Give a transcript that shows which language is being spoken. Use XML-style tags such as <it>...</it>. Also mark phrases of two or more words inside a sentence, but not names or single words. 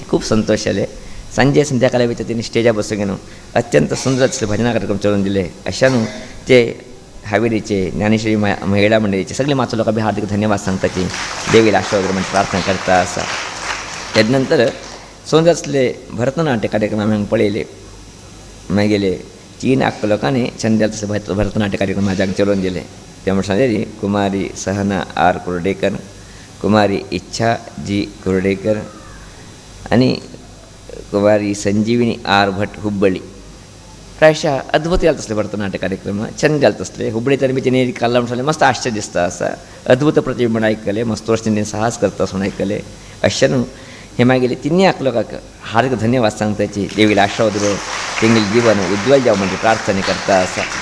<kok>खूब संतोश जाले सांजे संध्याकाळी भितर तेणी स्टेजार बसून घेवन अत्यंत सुंदर असले भजना कार्यक्रम चलोवन दिले अशा न्हू ते हावेरीचे ज्ञानेश्वरी महिला मंडळीचे सगळे माचो लोकांक बी हार्दिक धन्यवाद सांगताची देवीला आशीर्वाद म्हणजे प्रार्थना करता आसा तेज नंतर सुंदर असले भरतनाट्य कार्यक्रम आमी हांगा पळयले मागीर 3 लोकांनी छंद तसले भरतनाट्य कार्यक्रम म्हाज्या हांगा चलोवन दिले त्यामुळे सांगले कुमारी सहना आर कुर्डेकर कुमारी इच्छा जी कुर्डेकर आनी कुमारी संजीवनी आर भट हुब्बळी प्रायशः अद्भुत जालें तसले भरतनाट्य कार्यक्रम छंद जालें तसले हुब्बळी तर बी तेणी काडला म्हणून मस्त आश्चर्य दिसता आसा अद्भुत प्रतिभा म्हण आयकले मस्त वर्ष तेणी साहस करता म्हणून आयकले अशें न्हू हे मागीर 3 लोकांक हार्दिक धन्यवाद सांगताची देवीला आशीर्वाद दिलो तेंगेलें जीवन उज्ज्वल जावं म्हणजे प्रार्थना करता आसा</kok>